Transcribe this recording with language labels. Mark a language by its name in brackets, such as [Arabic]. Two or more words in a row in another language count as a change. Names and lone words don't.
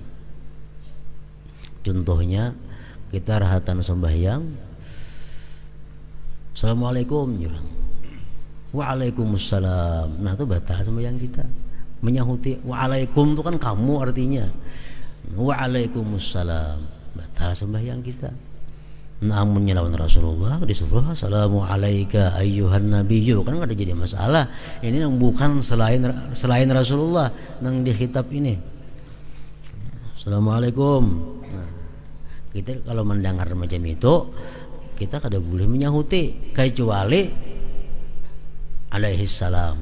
[Indonesian] Contohnya kita rahatan sembahyang, Assalamualaikum bilang, Waalaikumsalam. Nah itu batal sembahyang kita. Menyahuti Waalaikum itu kan kamu artinya, Waalaikumsalam, batal sembahyang kita. Namun nyelawan Rasulullah disuruh [Arabic] Assalamualaikum ayyuhan nabiyyu, [Indonesian] kan nggak ada jadi masalah. Ini yang bukan selain Rasulullah nang dikhitab ini. Assalamualaikum. Nah, kita kalau mendengar macam itu kita kada boleh menyahuti kecuali [Arabic] alaihi salam.